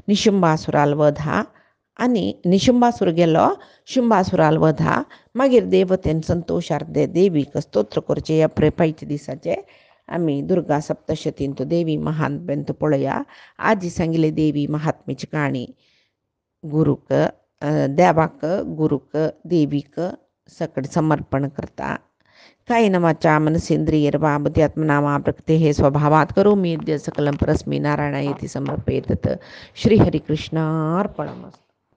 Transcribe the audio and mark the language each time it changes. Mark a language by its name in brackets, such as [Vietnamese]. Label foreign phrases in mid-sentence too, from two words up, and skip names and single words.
[Konkani] निशुंबासुराल वधा आणि निशुंबासूर गेलो शुंबासुराल वधा मागीर देवतेन संतोशार्थे देवीक स्तोत्र करचे ह्या पायच्या दिसाचे आम्ही दुर्गा सप्तशतीन तो देवी महात्म्यांत पळया. आजी सांगिल्ले देवी महात्म्याची काणी गुरुक देवाक गुरुक देवीक सकड समर्पण करता. [Sanskrit] कायेन वाचा मनसेंद्रियैर्वा बुद्ध्यात्मना वा प्रकृतेः स्वभावात् करोमि यद्यत् सकलं परस्मै नारायणायेति समर्पयेत्. श्रीहरिकृष्णार्पणमस्तु.